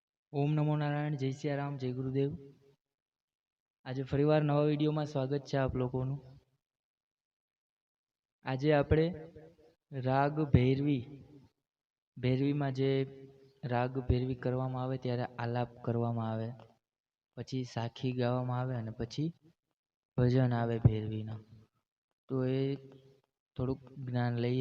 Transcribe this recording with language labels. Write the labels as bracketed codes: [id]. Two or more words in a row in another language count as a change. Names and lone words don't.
[hi] ओम नमो नारायण, जय सियाराम, जय गुरुदेव। आज फरीवार नवा विडियो में स्वागत है आप लोगों। [gu] આજ આપણે રાગ ભૈરવી ભૈરવી મેં જે રાગ ભૈરવી કરવામાં આવે ત્યારે આલાપ કરવામાં આવે, પછી સાખી ગાવામાં આવે અને પછી ભજન આવે ભૈરવીના। તો એ થોડુંક જ્ઞાન લઈએ।